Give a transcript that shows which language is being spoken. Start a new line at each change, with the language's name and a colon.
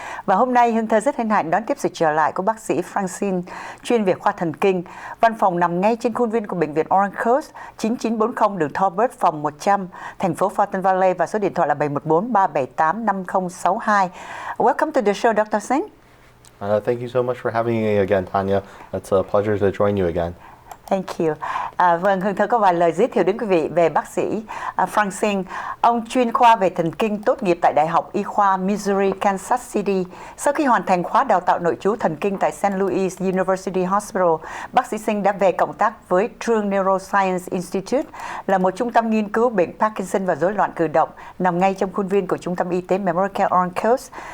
Vietnamese: Và hôm nay Hương Thơ rất hân hạnh đón tiếp sự trở lại của bác sĩ Francine, chuyên về khoa thần kinh. Văn phòng nằm ngay trên khuôn viên của Bệnh viện Orange Coast, 9940 đường Thornburg, phòng 100, thành phố Fountain Valley, và số điện thoại là 714 378 5062.
English: Welcome to the show, Dr. Xing. Thank you so much for having me again, Tanya. It's a pleasure to join you again. Thank you.
Vietnamese: Vâng, Hương Thơ có vài lời giới thiệu đến quý vị về bác sĩ Francine. Ông chuyên khoa về thần kinh, tốt nghiệp tại Đại học Y khoa Missouri, Kansas City. Sau khi hoàn thành khóa đào tạo nội trú thần kinh tại St. Louis University Hospital, bác sĩ Xing đã về cộng tác với True Neuroscience Institute, là một trung tâm nghiên cứu bệnh Parkinson và rối loạn cử động, nằm ngay trong khuôn viên của Trung tâm Y tế Memorial Care Orange Coast.